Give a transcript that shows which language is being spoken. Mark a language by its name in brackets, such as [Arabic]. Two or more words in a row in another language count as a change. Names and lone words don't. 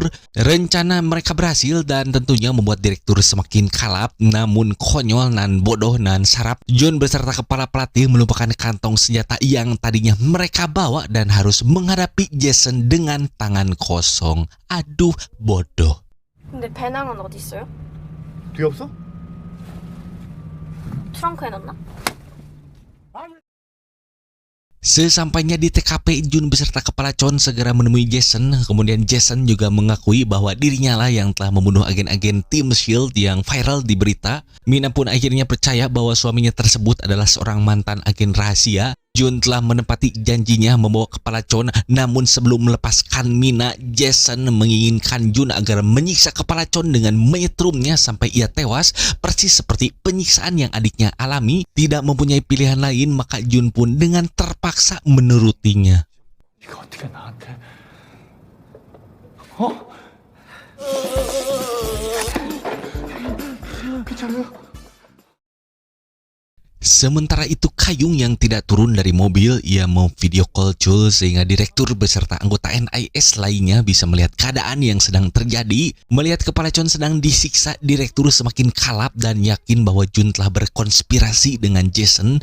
[Indonesian] Rencana mereka berhasil dan tentunya membuat direktur semakin kalap. Namun konyol nan bodoh nan sarap, Jun beserta kepala pelatih melupakan kantong senjata yang tadinya mereka bawa dan harus menghadapi Jason dengan tangan kosong. Aduh, bodoh. [Korean] 근데 배낭은 어디 있어요? 뒤에 없어? 트렁크에 넣나? [Indonesian] Sesampainya di TKP, Jun beserta kepala Con segera menemui Jason. Kemudian Jason juga mengakui bahwa dirinya lah yang telah membunuh agen-agen Team Shield yang viral di berita. Mina pun akhirnya percaya bahwa suaminya tersebut adalah seorang mantan agen rahasia. Jun telah menepati janjinya membawa kepala Con, namun sebelum melepaskan Mina, Jason menginginkan Jun agar menyiksa kepala Con dengan menyetrumnya sampai ia tewas, persis seperti penyiksaan yang adiknya alami. Tidak mempunyai pilihan lain, maka Jun pun dengan terpaksa menurutinya. [Korean] 이거 어떻게 나한테? 괜찮아요? [Indonesian] Sementara itu Kayung yang tidak turun dari mobil, ia mau video call Jul sehingga direktur beserta anggota NIS lainnya bisa melihat keadaan yang sedang terjadi. Melihat kepala Con sedang disiksa, direktur semakin kalap dan yakin bahwa Jun telah berkonspirasi dengan Jason.